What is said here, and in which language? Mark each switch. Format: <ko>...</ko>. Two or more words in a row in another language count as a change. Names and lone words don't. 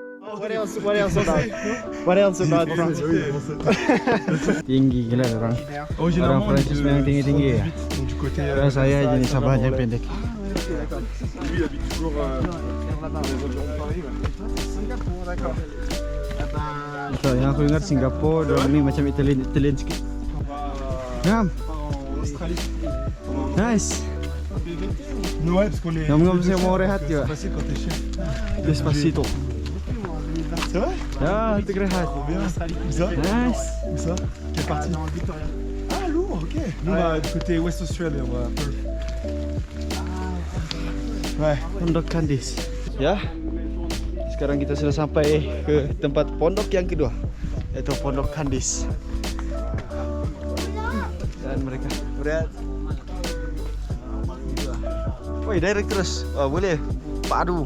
<en>What else about? What else about France?</en> <ms>Tinggi gila orang. Orang Prancis memang tinggi-tinggi ya.</ms> <fr>Du côté.</fr> <ms>Saya jenis Sabah yang pendek.</ms> <fr>Lui il habite toujours vers les environs de Paris. Singapour, d'accord.</fr> <ms>So, yang aku ingat Singapura, dorang ni macam Italian sikit. Ngam.</ms> <fr>Australie. Nice. Ouais, parce qu'on est.</fr> <ms>Ngam saya mau rehat juga.</ms> <fr>C'est facile quand t'es chef. Despacito. C'est vrai?</fr> <ms>Ya, untuk rehat.</ms> <fr>Trop bien. Où ça? Nice. Où ça? Quelle partie? Ah, lourd, ok. Nous, on va du côté West Australia, on va un peu. Ouais.</fr> <ms>Pondok Kandis. Ya.</ms> <id>Sekarang kita sudah sampai ke tempat pondok yang kedua, yaitu Pondok Kandis. Dan mereka berat.</id> <ms>Woi, direct terus. Oh, boleh. Padu.</ms>